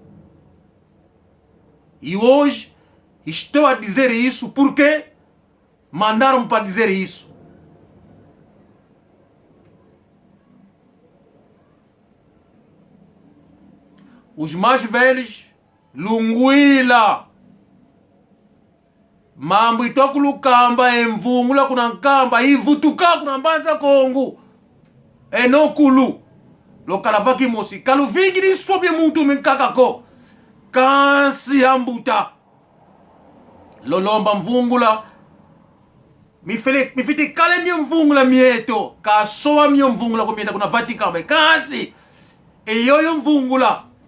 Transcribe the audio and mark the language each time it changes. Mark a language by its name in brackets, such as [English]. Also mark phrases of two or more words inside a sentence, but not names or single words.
[Portuguese] E hoje estou a dizer isso porque mandaram para dizer isso. Os mais velhos, [Kongo] Lunguila, mambo itokulu Kamba, emvungula kuna Kamba, ivutuka kuna Mbanza Congo, enokulu, lokalavaki mosi, kaluvingi ni sobe muntu minkakako, kansi ambuta, lolomba mvungula, mifite kale mi mvungula mieto, kasoa mi mvungula kumieta kuna Vatikamba, kansi, eyoyo mvungula,